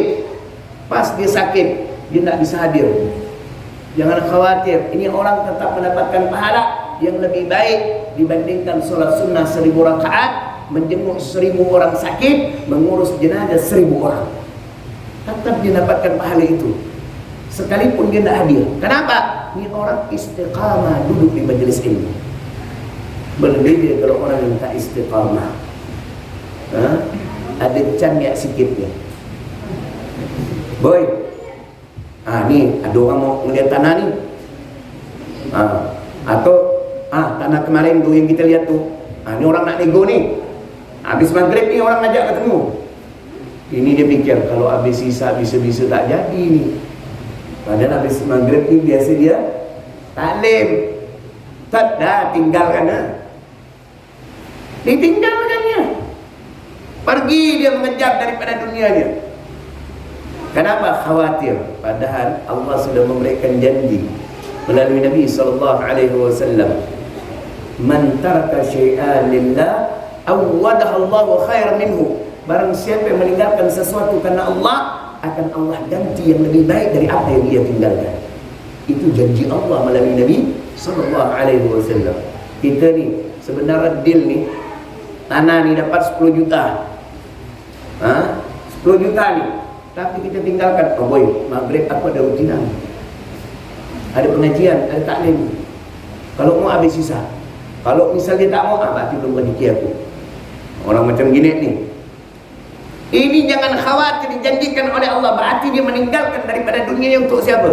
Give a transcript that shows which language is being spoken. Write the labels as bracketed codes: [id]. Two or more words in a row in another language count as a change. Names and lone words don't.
[id] Pas dia sakit, dia tidak bisa hadir. Jangan khawatir, ini orang tetap mendapatkan pahala yang lebih baik dibandingkan sholat sunnah 1000 rakaat, menjenguk 1000 orang sakit, mengurus jenazah 1000 orang. Tetap dia dapatkan pahala itu, sekalipun dia tidak hadir. Kenapa? Ini orang istiqamah duduk di majelis ilmu. Berbeda kalau orang yang tak istiqamah. Ada canyak sikit dia. Boy, ni ada orang mau melihat tanah ni. Atau tanah kemarin tu yang kita lihat tu. Ni orang nak nego ni. Habis maghrib ni orang ajak ketemu. Ini dia fikir kalau habis sisa bisa-bisa tak jadi ni. Padahal habis maghrib ni biasa dia taklim. Tak dah tinggalkan ditinggalkannya. Pergi dia mengejar daripada dunia dia. Kenapa? Khawatir. Padahal Allah sudah memberikan janji melalui Nabi SAW. [ar] من ترك شيئا لله عوضه الله خيرا منه. [id] Barang siapa yang meninggalkan sesuatu karena Allah, akan Allah ganti yang lebih baik dari apa yang dia tinggalkan. Itu janji Allah melalui Nabi SAW. Kita ni sebenarnya deal ni, tanah ni dapat 10 juta. 10 juta ni, tapi kita tinggalkan. Boy, maghrib aku ada rutinan, ada pengajian, ada taklim. Kalau mau habis sisa. Kalau misalnya tak mau, berarti belum rezeki aku. Orang macam gini ni. Ini jangan khawatir, dijanjikan oleh Allah. Berarti dia meninggalkan daripada dunia untuk siapa?